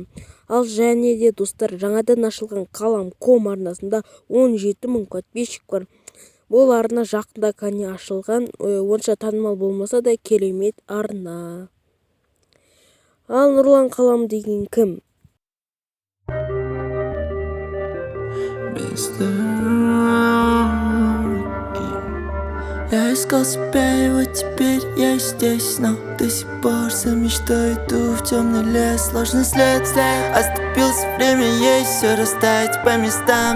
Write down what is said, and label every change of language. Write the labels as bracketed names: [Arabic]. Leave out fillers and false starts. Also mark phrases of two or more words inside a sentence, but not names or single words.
[Kazakh] Ал және де достар, жаңадан ашылған Қалам.ком арнасында 17 мың подписчик бар. Бұл арна жақында кәне ашылған, онша танымал болмаса да керемет арна. Ал Нұрлан Қалам деген кім? [Russian] Я искал себя, и вот теперь я здесь, но до сих пор за мечтой иду в темный лес. Сложный след, оступился, время есть, все расставить по местам.